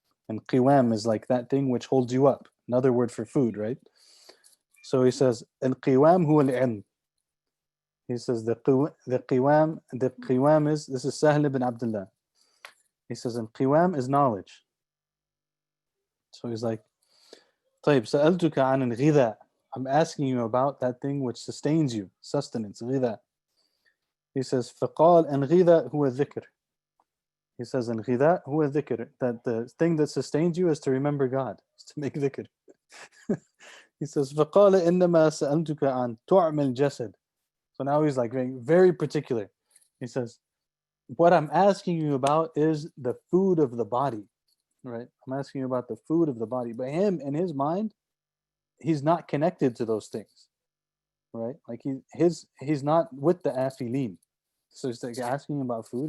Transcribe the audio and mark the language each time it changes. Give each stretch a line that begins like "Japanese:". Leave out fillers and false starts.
English: And qiwam is like that thing which holds you up. Another word for food, right? So he says,
Arabic: al-qiwam huwa al-ilm.
English: He says the qiwam is, this is Sahl ibn Abdullah. He says, al-qiwam is knowledge. So he's like,
Arabic: طيب سألتك عن الغذاء.
English: I'm asking you about that thing which sustains you, sustenance, غذاء. He says,
Arabic: فقال الغذاء هو الذكر.
English: He says,
Arabic: الغذاء هو الذكر,
English: that the thing that sustains you is to remember God, is to make dhikr. He says,
Arabic: فقال إنما سألتك عن طعم الجسد.
English: So now he's like very, very particular. He says, what I'm asking you about is the food of the body, right? I'm asking you about the food of the body. But him, in his mind, he's not connected to those things, right? Like he's not with the afilin. So he's like asking about food.